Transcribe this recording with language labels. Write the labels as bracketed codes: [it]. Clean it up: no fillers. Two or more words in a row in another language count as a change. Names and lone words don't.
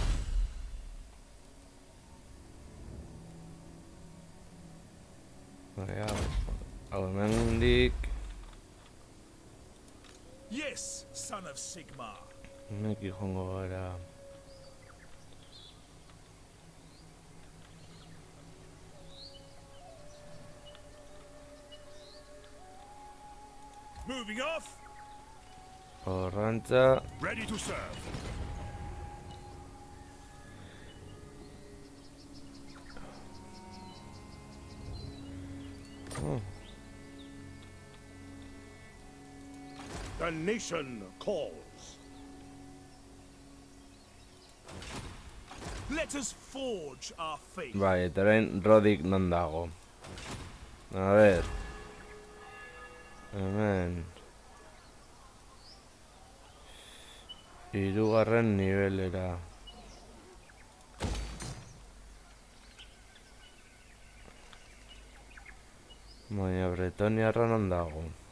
[eu] Hau hemendik. [en] Yes, son of Sigmar. [eu] Neki joango gara. [en] Moving off. [eu] Horrantza. [en] Ready to serve. The nation calls. Let us forge our fate. [eu] Bai, eta orain Rodik non dago. [es] A ver. [eu] Hemen. Hirugarren nivelera. Baina Bretoniarra non dago.